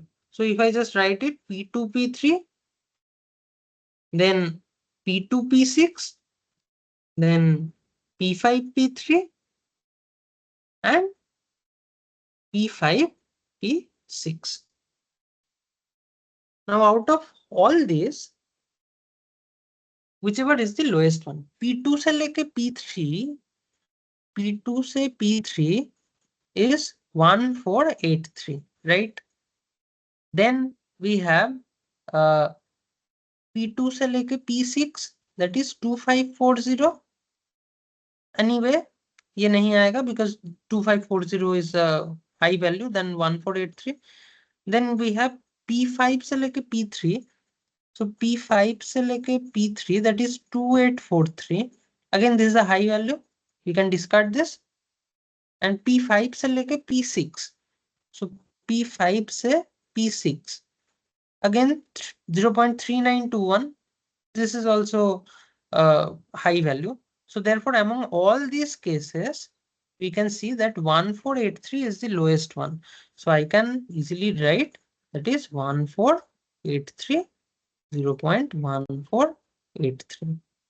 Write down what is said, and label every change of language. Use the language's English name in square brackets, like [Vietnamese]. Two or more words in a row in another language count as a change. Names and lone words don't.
[English] So if I just write it P2 P3, then P2 P6, then P5 P3, and P5 P6. Now out of all these, whichever is the lowest one, P2 [Hindi] से लेके [English] P2 से P3 is 1483, right? Then we have P2 [Hindi] से लेके [English] P6, that is 2540. Anyway, [Hindi] ये नहीं आएगा [English] because 2540 is a high value than 1483. Then we have P5 [Hindi] से लेके [English] P3. So P5 [Hindi] से लेके [English] P3, that is 2843. Again, this is a high value. You can discard this. And P5 [Hindi] से लेके [English] P6. So P5 से P6. Again, 0.3921. This is also a high value. So therefore, among all these cases, we can see that 1483 is the lowest one. So I can easily write that is 1483, 0.1483.